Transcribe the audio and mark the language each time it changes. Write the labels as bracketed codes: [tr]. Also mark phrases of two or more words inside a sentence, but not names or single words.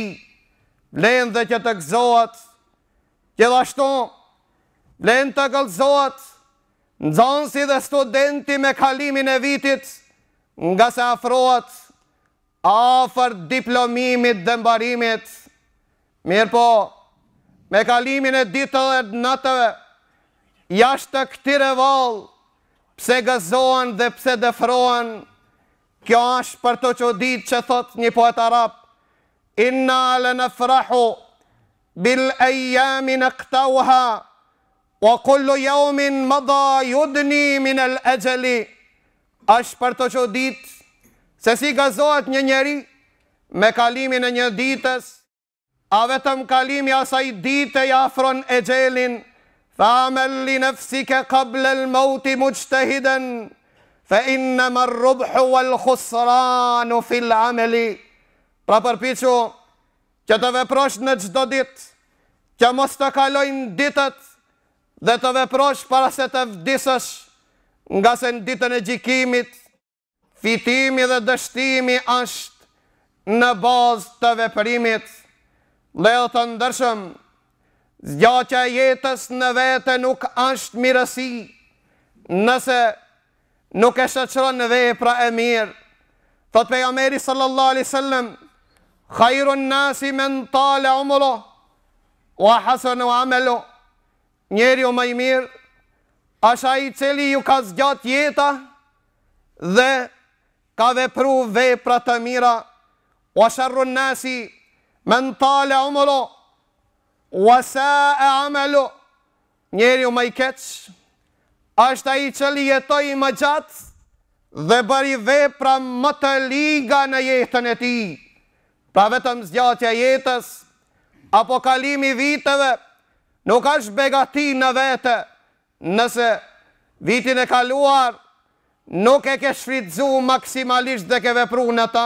[sq] Vlen dhe që të gëzohet gjithashtu, vlen të gëzohet nxënësi dhe studenti me kalimin e vitit, nga se afrohet afër diplomimit dhe mbarimit. Mirë po, me kalimin e ditëve dhe natëve, jashtë të këtire vallë, pse gëzohen dhe pse dëfrohen, kjo është për të çudit që thot një poet arab, [ar] إنا لنفرح بالأيام نقطعها وكل يوم مضى يدني من الأجل. [sq] Është për të çudit se si gazohet një njeri me kalimin e një ditës, a vetëm kalimi asaj dite ja afron e gjelin, [ar] فاعمل لنفسك قبل الموت مجتهدا فإنما الربح والخسران في العمل. [sq] Pra përpiqu që të veprosh në çdo ditë, që mos të kalojnë ditët dhe të veprosh para se të vdisësh, nga se në ditën e gjykimit, fitimi dhe dështimi është në bazë të veprimit. Vëllezër të ndershëm, zgjatja e jetës në vete nuk është mirësi, nëse nuk e shoqëron vepra e mirë. Thot pejgamberi [ar] صلى الله عليه وسلم خير الناس من طال عمره وحسن عمله. [sq] Njeriu më i mirë është ai i cili ju ka zgjat jeta dhe ka vepru vepra të mira. [ar] وشر الناس من طال عمره وساء عمله. [sq] Njeriu më i keq është ai i cili jetoi më gjatë dhe bëri vepra më të liga në jetën e tij. Pra vetëm zgjatja jetës apo kalimi viteve nuk është begati në vete, nëse vitin e kaluar nuk e ke shfrytzu maksimalisht dhe ke vepru në ta.